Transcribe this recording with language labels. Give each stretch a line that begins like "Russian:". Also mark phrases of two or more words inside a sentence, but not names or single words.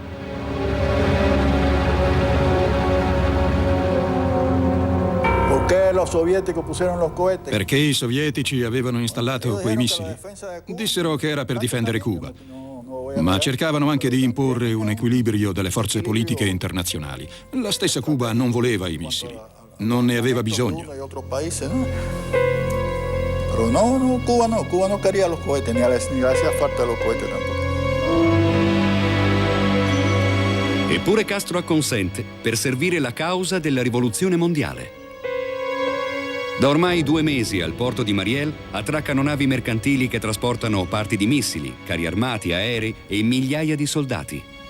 Italian: Perché i sovietici avevano installato quei missili? Dissero che era per difendere Cuba, ma cercavano anche di imporre un equilibrio delle forze politiche internazionali. La stessa Cuba non voleva i missili, non ne aveva bisogno.
Spanish: Cuba no quería los cohetes, ni le hacía falta los cohetes tampoco.
Italian: Eppure Castro acconsente per servire la causa della rivoluzione mondiale. Da ormai 2 mesi al porto di Mariel attraccano navi mercantili che trasportano parti di missili, carri armati, aerei e migliaia di soldati.